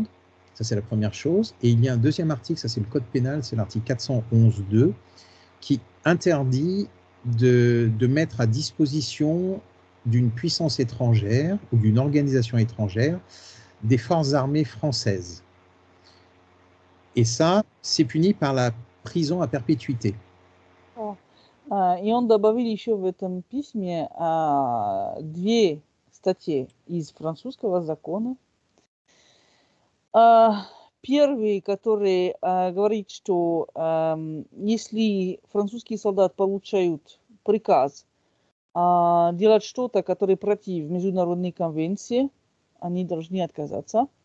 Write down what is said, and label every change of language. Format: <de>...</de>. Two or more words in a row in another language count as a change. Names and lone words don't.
<fr>Ça, c'est la première chose. Et il y a un deuxième article, ça c'est le Code pénal, c'est l'article 411.2, qui interdit de mettre à disposition d'une puissance étrangère ou d'une organisation étrangère des forces armées françaises. Et ça, c'est puni par la prison à perpétuité.</fr> <ru>И он добавил еще в этом письме 2 статьи из французского закона. Первый, который говорит, что если французские солдаты получают приказ делать что-то, которое против международной конвенции, они должны отказаться.</ru>